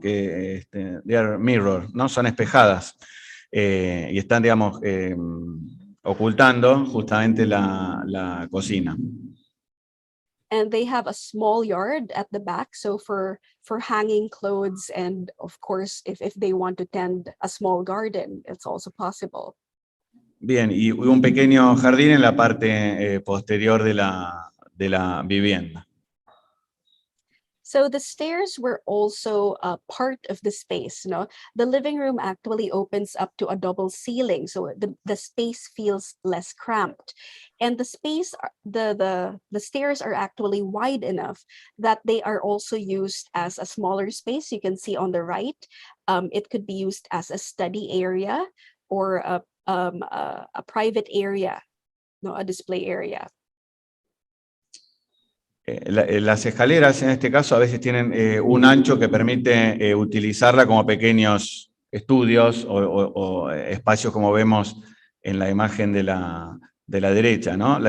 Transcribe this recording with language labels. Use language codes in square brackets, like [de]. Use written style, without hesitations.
[es] Que [en] they are mirror, [es] ¿no? Son espejadas y están, digamos, ocultando justamente la cocina. [en] And they have a small yard at the back, so for hanging clothes, and of course if they want to tend a small garden, it's also possible. [es] Bien, y un pequeño jardín en la parte posterior de la vivienda. [en] So the stairs were also part of the space. The living room actually opens up to a double ceiling, so the space feels less cramped. And the space, the stairs are actually wide enough that they are also used as a smaller space. You can see on the right, it could be used as a study area or a private area, a display area. [es] Las escaleras, en este caso, a veces tienen un ancho que permite utilizarla como pequeños estudios o espacios como vemos en la imagen de la derecha, ¿no?